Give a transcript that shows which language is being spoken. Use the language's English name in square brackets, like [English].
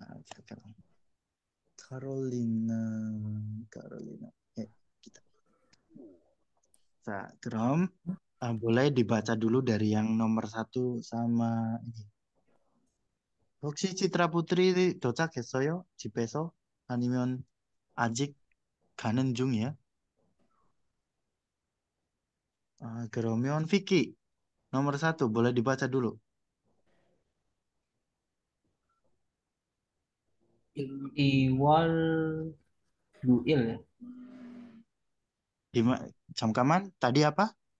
[Indonesian] Sekarang Carolina, Carolina. Kita. Nah, Krom, boleh dibaca dulu dari yang nomor 1 sama ini. [Korean] 혹시 Citra Putri 도착했어요? 집에서? 아니면 아직 가는 중이야? [Indonesian] 그러면 Vicky, nomor 1 boleh dibaca dulu. Iwal duil ya. Jamkaman, tadi apa?